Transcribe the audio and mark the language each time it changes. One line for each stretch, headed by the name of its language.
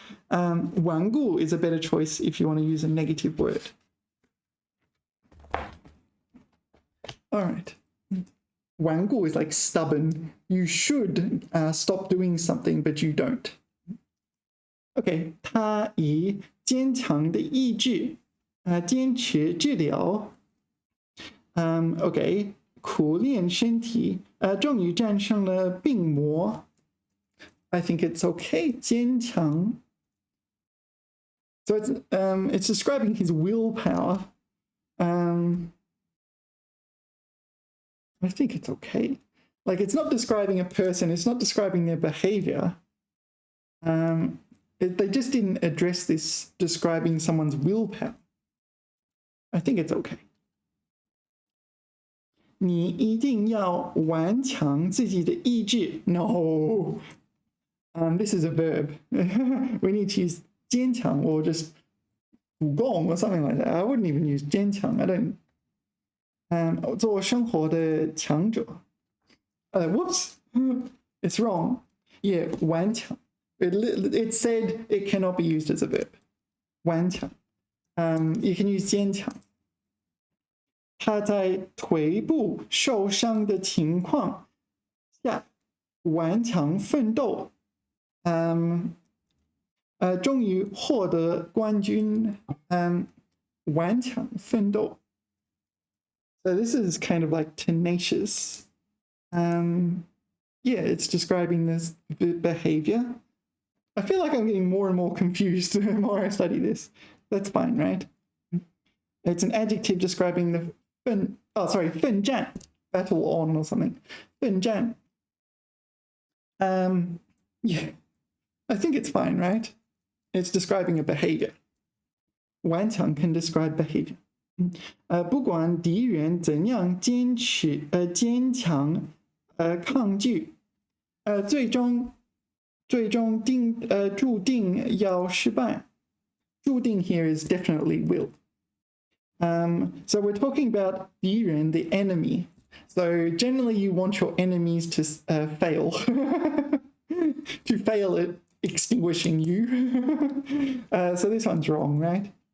English: 顽固 is a better choice if you want to use a negative word. All right. 顽固 is like stubborn. You should stop doing something, but you don't. Okay.
Chinese: 他以坚强的意志坚持治疗.
English: Okay.
Chinese: 苦练身体终于战胜了病魔.
English: I think it's okay. 坚强. So it's describing his willpower. I think it's okay. Like, it's not describing a person, it's not describing their behavior. They just didn't address this describing someone's willpower. I think it's okay.
Chinese: 你一定要顽强自己的意志.
English: No. This is a verb. We need to use 坚强 or just 武功 or something like that. I wouldn't even use 坚强. I don't.
Chinese: 做生活的强者.
English: Whoops. It's wrong. Yeah, 顽强. It said it cannot be used as a verb.
Chinese: 顽强.
English: You can use 坚强.
Chinese: 他在腿部受伤的情况下顽强奋斗，终于获得冠军，顽强奋斗。
English: So this is kind of like tenacious. Yeah, it's describing this behavior. I feel like I'm getting more and more confused the more I study this. That's fine, right? It's an adjective describing the 奋战, battle on or something. 奋战. Yeah, I think it's fine, right? It's describing a behavior. 顽强 can describe behavior.
Chinese: 不管敌人怎样坚强抗拒，最终注定要失败。
English: 注定 here is definitely will. So we're talking about 敌人, the enemy. So generally you want your enemies to fail. To fail at extinguishing you. So this one's wrong, right?